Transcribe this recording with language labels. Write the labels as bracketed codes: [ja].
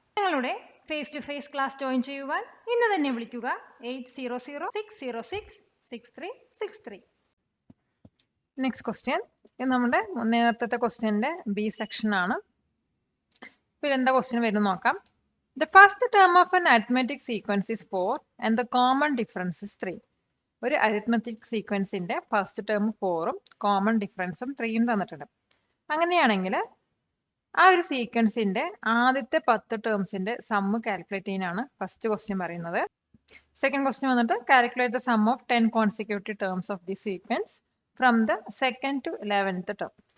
[ml] ഞങ്ങളുടെ face to face class join ചെയ്യുവാൻ ഇന്ന് തന്നെ വിളിക്കുക 800-606-6363. Next question. ഇത് നമ്മുടെ നേരത്തെ ക്വസ്റ്റ്യന്റെ ബി സെക്ഷൻ ആണ്. ഇപ്പോൾ എന്താ ക്വസ്റ്റ്യൻ വരുന്നത് നോക്കാം. [en] The first term of an arithmetic sequence is 4 and the common difference is 3. [ml] ഒരു അരിത്മെറ്റിക് സീക്വൻസിന്റെ ഫസ്റ്റ് ടേം 4ഉം കോമൺ ഡിഫറൻസും 3യും തന്നിട്ടുണ്ട്. അങ്ങനെയാണെങ്കിൽ ആ ഒരു സീക്വൻസിന്റെ ആദ്യത്തെ 10 ടേംസിന്റെ സമ്മ് കാൽക്കുലേറ്റ് ചെയ്യാനാണ് ഫസ്റ്റ് ക്വസ്റ്റ്യൻ പറയുന്നത്. സെക്കൻഡ് ക്വസ്റ്റ്യൻ വന്നിട്ട് [en] Calculate the sum of 10 consecutive terms of the sequence from the second to 11th term.